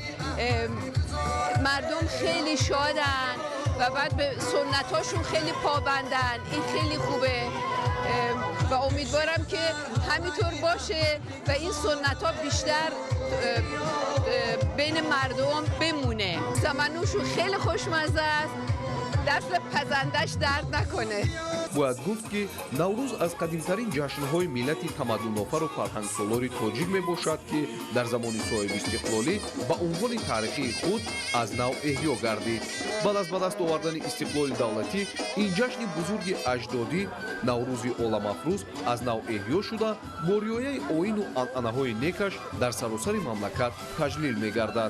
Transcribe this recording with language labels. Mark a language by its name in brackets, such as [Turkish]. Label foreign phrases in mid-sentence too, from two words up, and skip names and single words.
[Persian] مردم خیلی شادن و بعد به سنتاشون خیلی پابندن. این خیلی خوبه و امیدوارم که همینطور باشه و این سنت ها بیشتر بین مردم بمونه. سمنوشون خیلی خوشمزه است، دست پزندش درد نکنه. [Tajik] бояд гуфт ки наврӯз аз қадимтарин ҷашнҳои миллати тамаддунофару фарҳангсолори тоҷик мебошад ки дар замони соҳибистиқлолӣ ба унвони таърихии худ аз нав эҳё гардид. баъд аз ба даст овардани истиқлоли давлатӣ ин ҷашни бузурги аҷдодӣ наврӯзи оламафрӯз аз нав эҳё шуда бо риояи оину анъанаҳои некаш дар саросари мамлакат таҷлил мегардад.